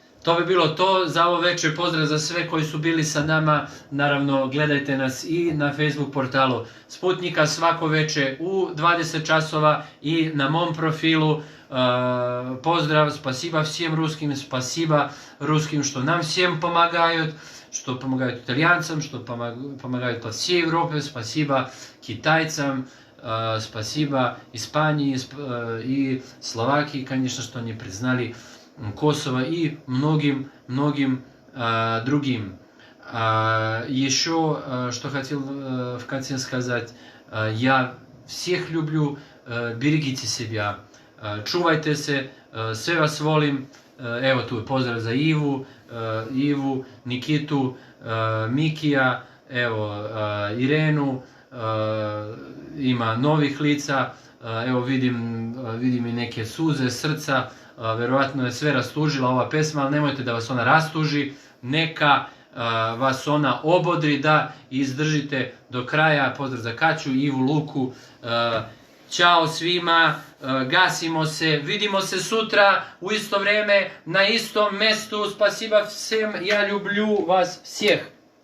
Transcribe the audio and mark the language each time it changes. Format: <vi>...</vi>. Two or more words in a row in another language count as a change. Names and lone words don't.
<sr>To bi bilo to za ovo večer. Pozdrav za sve koji su bili sa nama. Naravno, gledajte nas i na Facebook portalu Sputnika svako večer u 20 časova i na mom profilu. Pozdrav,</sr> <ru>spasiba всем русским, спасибо русским, что нам всем помогают, что помогают итальянцам, что помогают по всей Европе, спасибо китайцам, спасибо Испании и Словакии, конечно, что они признали Kosovo и многим другим. Еще, что хотел в конце сказать, я всех люблю, берегите себя,</ru> <sr>čuvajte se, sve vas volim, evo tu je pozdrav za Ivu, Nikitu, Mikija, evo Irenu, ima novih lica, evo vidim i neke suze, srca, verovatno je sve rastužila ova pesma, ali nemojte da vas ona rastuži, neka vas ona obodri da izdržite do kraja. Pozdrav za Kaću, Ivu, Luku, ćao svima, gasimo se, vidimo se sutra u isto vrijeme, na istom mjestu,</sr> <ru>spasiba всем, я люблю вас всех.</ru>